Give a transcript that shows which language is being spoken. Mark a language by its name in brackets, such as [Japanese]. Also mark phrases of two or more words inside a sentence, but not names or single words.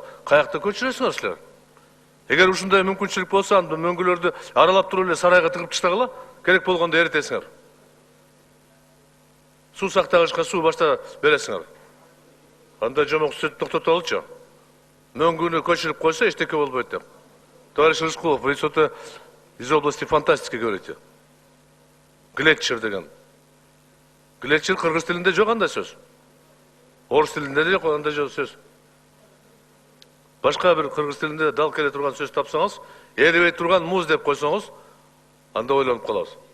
[Kyrgyz] Каякта көчүрөсүңөр силер? Эгер ушундай мүмкүнчүлүк болсо, анда мөңгүлөрдү аралап туруп эле сарайга тыгып таштагыла, керек болгондо эритесиңер. Суу сактагычка суу башта бересиңер. Анда жомок сөт токтото алчу. Мөңгүнү көчүрүп койсо эчтеке болбойт деп. [Russian] Товарищ Рыскулов, вы что-то из области фантастики говорите. [Kyrgyz] Глетчер деген. Глетчер кыргыз тилинде жок андай сөз. Орус тилинде де жок андай сөз. Башка бир кыргыз тилинде дал келе турган сөз тапсаңыз, эрибей турган муз деп койсоңуз, анда ойлонуп калабыз.